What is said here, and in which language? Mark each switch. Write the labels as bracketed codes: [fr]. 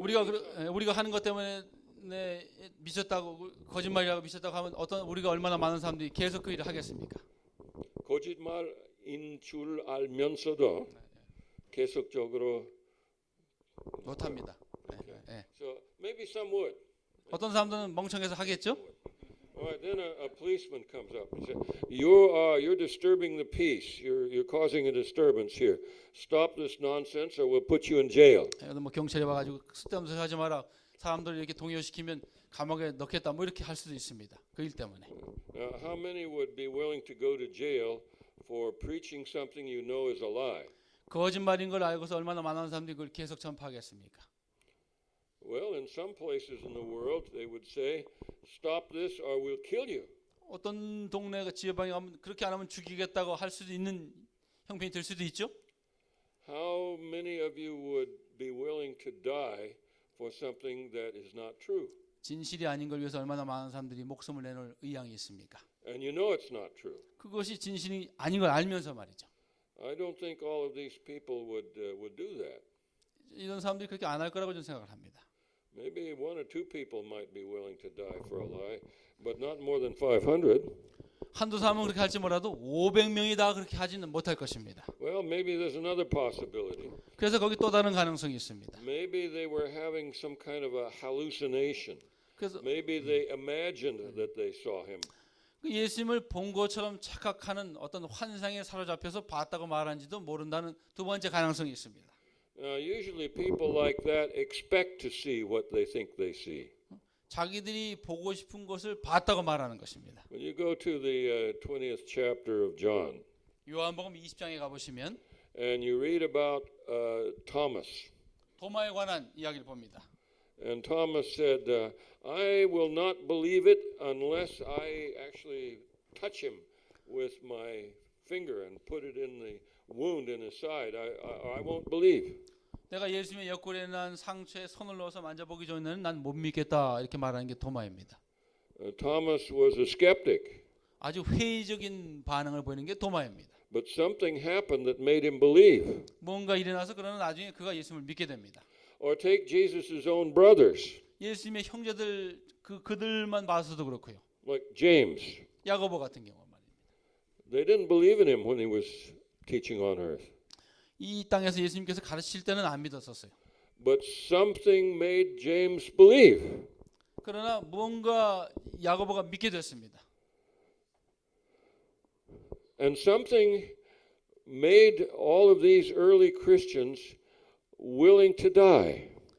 [ko] 우리가 하는 것 때문에 미쳤다고 거짓말이라고 미쳤다고 하면 우리가 얼마나 많은 사람들이 계속 그 일을 하겠습니까? 거짓말인 줄 알면서도 계속적으로 못 합니다. [en] So maybe some would. [ko] 어떤 사람들은 멍청해서 하겠죠? [en] All right, then a policeman comes up and says, "You're disturbing the peace. You're causing a disturbance here. Stop this nonsense, or we'll put you in jail." [ko] 뭐 경찰이 와가지고 쓸데없는 소리 하지 마라. 사람들 이렇게 동요시키면 감옥에 넣겠다. 뭐 이렇게 할 수도 있습니다. 그 일 때문에. [en] Now, how many would be willing to go to jail for preaching something you know is a lie? [ko] 거짓말인 걸 알고서 얼마나 많은 사람들이 그걸 계속 전파하겠습니까? [en] Well, in some places in the world, they would say, "Stop this, or we'll kill you." [ko] 어떤 동네 지역방에 가면 그렇게 안 하면 죽이겠다고 할 수도 있는 형편이 될 수도 있죠. [en] How many of you would be willing to die for something that is not true? [ko] 진실이 아닌 걸 위해서 얼마나 많은 사람들이 목숨을 내놓을 의향이 있습니까? [en] And you know it's not true. [ko] 그것이 진실이 아닌 걸 알면서 말이죠. [en] I don't think all of these people would do that. [ko] 이런 사람들이 그렇게 안 할 거라고 저는 생각을 합니다. [en] Maybe one or two people might be willing to die for a lie, but not more than 500. [ko] 한두 사람은 그렇게 할지 몰라도 500명이 다 그렇게 하지는 못할 것입니다. [en] Well, maybe there's another possibility. [ko] 그래서 거기 또 다른 가능성이 있습니다. [en] Maybe they were having some kind of a hallucination. [ko] 그래서 [en] Maybe they imagined that they saw him. [ko] 예수님을 본 것처럼 착각하는 어떤 환상에 사로잡혀서 봤다고 말한지도 모른다는 두 번째 가능성이 있습니다. [en] Usually people like that expect to see what they think they see. [ko] 자기들이 보고 싶은 것을 봤다고 말하는 것입니다. [en] When you go to the 20th chapter of John [ko] 요한복음 20장에 가보시면 [en] and you read about Thomas. [ko] 도마에 관한 이야기를 봅니다. [en] And Thomas said, I will not believe it unless I actually touch him with my finger and put it in the wound in his side. I won't believe. [ko] 내가 예수님의 옆구리에 난 상처에 손을 넣어서 만져보기 전에는 난 못 믿겠다 이렇게 말하는 게 도마입니다. [en] Thomas was a skeptic. [ko] 아주 회의적인 반응을 보이는 게 도마입니다. [en] But something happened that made him believe. [ko] 뭔가 일어나서 그러나 나중에 그가 예수님을 믿게 됩니다. [en] Or take Jesus' own brothers, [ko] 예수님의 형제들 그들만 봐서도 그렇고요. [en] like James. [ko] 야고보 같은 경우 말입니다. [en] They didn't believe in him when he was teaching on earth. [ko] 이 땅에서 예수님께서 가르칠 때는 안 믿었었어요. [en] But something made James believe. [ko] 그러나 뭔가 야고보가 믿게 됐습니다. [en] And something made all of these early Christians willing to die.